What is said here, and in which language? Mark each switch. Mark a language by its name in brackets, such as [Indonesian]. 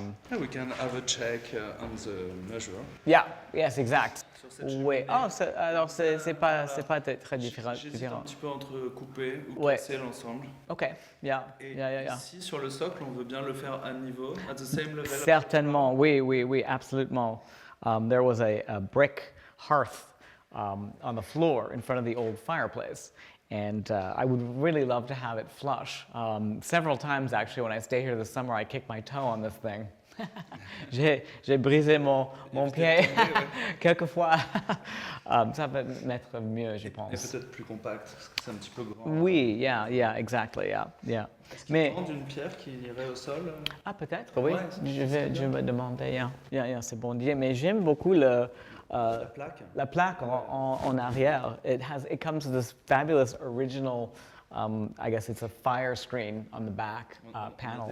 [English] We can have a check on the measure. Yes, [French] exact. Oui. Oh, alors c'est pas très différent. J'hésite un petit peu entre couper ou casser l'ensemble. [English] Ok, yeah. [French] Ici, sur le socle, on veut bien le faire à niveau, [English] at the same level. [French] Certainement, oui, absolument. [English] There was a brick hearth on the floor in front of the old fireplace. And I would really love to have it flush. Several times, actually, when I stay here this summer, I kick my toe on this thing. [French] J'ai brisé mon pied quelquefois. Ça va mettre mieux, je pense. Et peut-être plus compact, parce que c'est un petit peu grand. Oui, [English] yeah, exactly, yeah. [French] Est-ce qu'il y a une pierre qui irait au sol? Ah, peut-être, oui. Ouais, Je vais demander, [English] yeah, [French] c'est bon dire. Mais j'aime beaucoup la plaque en arrière. [English] It comes with this fabulous original, I guess it's a fire screen on the back panel.